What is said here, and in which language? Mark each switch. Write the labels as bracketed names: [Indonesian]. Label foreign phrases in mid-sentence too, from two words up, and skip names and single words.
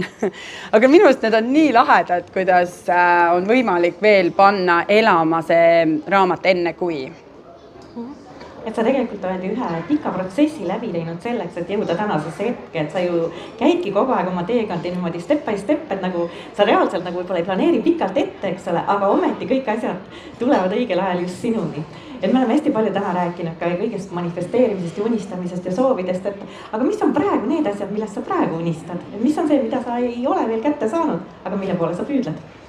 [Estonian] Aga minu need on nii lahedad, kuidas on võimalik veel panna elama see raamat enne kui. Et sa tegelikult oled ühe pika protsessi läbi teinud selleks, et jõuda tänasesse hetke, et sa ju käidki kogu aeg oma teekandi niimoodi [English] step by step, [Estonian] et nagu sa reaalselt nagu võib-olla ei planeeri pikalt ette, eks ole, aga ometi kõik asjad tulevad õigel ajal just sinuni. Et me oleme hästi palju täna rääkinud ka kõigest manifesteerimisest ja unistamisest ja soovidest, et aga mis on praegu need asjad, millest sa praegu unistad? Et mis on see, mida sa ei ole veel kätte saanud, aga mille poole sa püüdled?